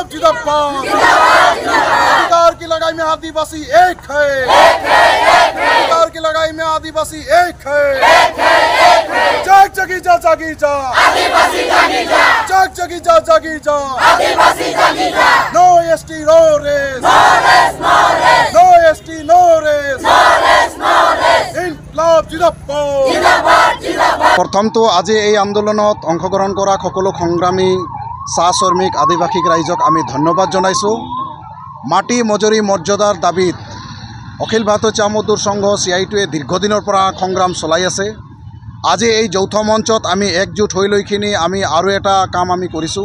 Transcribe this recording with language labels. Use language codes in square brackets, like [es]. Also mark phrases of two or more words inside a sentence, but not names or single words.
[hi] जिंदाबाद सरकार की लड़ाई में आदिवासी एक है सरकार की लड़ाई में आदिवासी एक है जाग जगी जा जागी जा जाग जगी जा जागी जा [en] no ST no rest no ST no rest [hi] इंकलाब जिंदाबाद प्रथम तो आज [as] এই আন্দোলনত অংশগ্রহণ কৰা সকলো সংগ্ৰামী চাহ শ্ৰমিক আদিবাসী ৰাইজক আমি ধন্যবাদ জনাইছো। মাটি মজুৰি মৰ্যাদাৰ দাবীত অখিল ভাৰতীয় চাহ মজদুৰ সংঘ CITUৱে দীৰ্ঘদিনৰ পৰা সংগ্ৰাম চলাই আছে। আজি এই যৌথ মঞ্চত আমি একজোট হৈ লৈখিনি আমি আৰু এটা কাম আমি কৰিছো।